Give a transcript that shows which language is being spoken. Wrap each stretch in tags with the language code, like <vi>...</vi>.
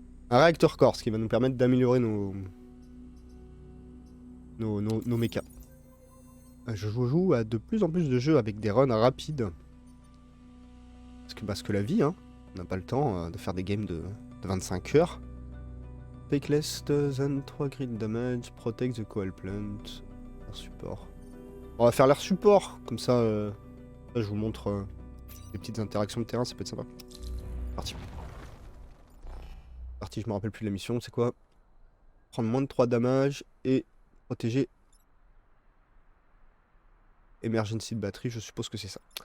<fr>Un réacteur core, ce qui va nous permettre d'améliorer nos mechas. Je joue à de plus en plus de jeux avec des runs rapides. Parce que la vie, hein, on n'a pas le temps de faire des games de 25 heures.</fr> <en>Take less than 3 grid damage, protect the coal plant. Air support.</en> <fr>On va faire l'air support, comme ça, là, je vous montre les petites interactions de terrain, ça peut être sympa. Parti. Parti, je me rappelle plus de la mission, c'est quoi? Prendre moins de 3 damage et protéger emergency de batterie, je suppose que c'est ça.</fr>